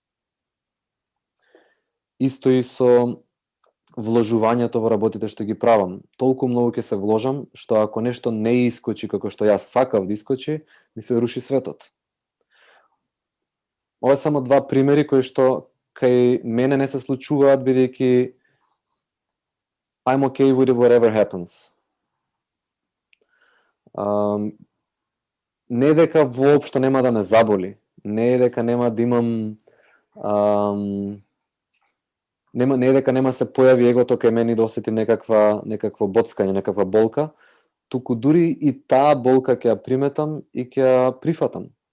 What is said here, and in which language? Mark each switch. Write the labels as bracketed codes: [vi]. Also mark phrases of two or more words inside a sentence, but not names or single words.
[mk] Исто и со вложувањето во работите што ги правам. Толку многу ќе се вложам, што ако нешто не искочи како што јас сакав да искочи, ми се руши светот. Ова е само два примери кои што кај мене не се случуваат, бидејќи [en] I'm okay with whatever happens. [mk] Не дека воопшто нема да ме заболи, не дека нема да имам не е дека нема се појави егото кај мене да осетим некакво боцкање, некаква болка, туку дури и таа болка ќе ја приметам и ќе ја прифатам.